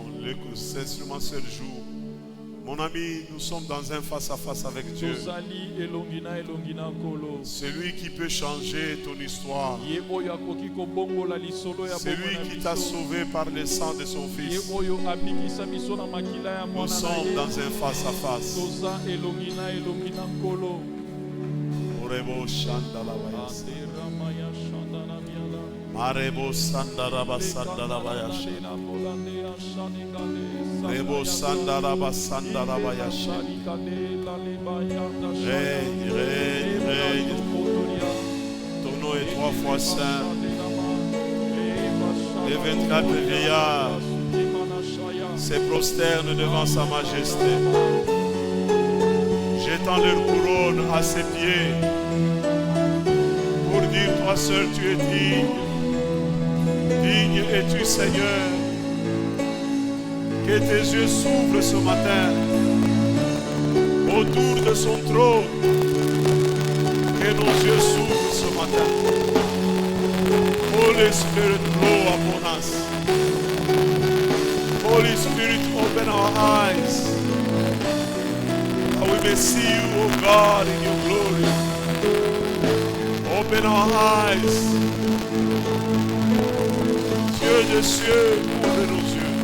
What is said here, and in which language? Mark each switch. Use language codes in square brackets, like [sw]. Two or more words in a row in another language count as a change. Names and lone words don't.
[fr] Les instruments se jouent. Mon ami, nous sommes dans un face-à-face avec Dieu. C'est lui qui peut changer ton histoire. C'est lui qui t'a sauvé par le sang de son Fils. Nous sommes dans un face-à-face. Arebo sandaraba sandaraba yashi. Rebo sandaraba sandaraba yashi. Règne, règne, règne. Ton nom est 3 fois saint. Les 24 vieillards se prosternent devant sa majesté, jetant leur couronne à ses pieds pour dire: toi seul tu es digne. Digne es-tu, Seigneur. Que tes yeux s'ouvrent ce matin autour de son trône. Que nos yeux s'ouvrent ce matin. [en] Holy Spirit, blow upon us. Holy Spirit, open our eyes, that we may see you, O God, in your glory. Open our eyes. [fr] Dieu des cieux, ouvre nos yeux.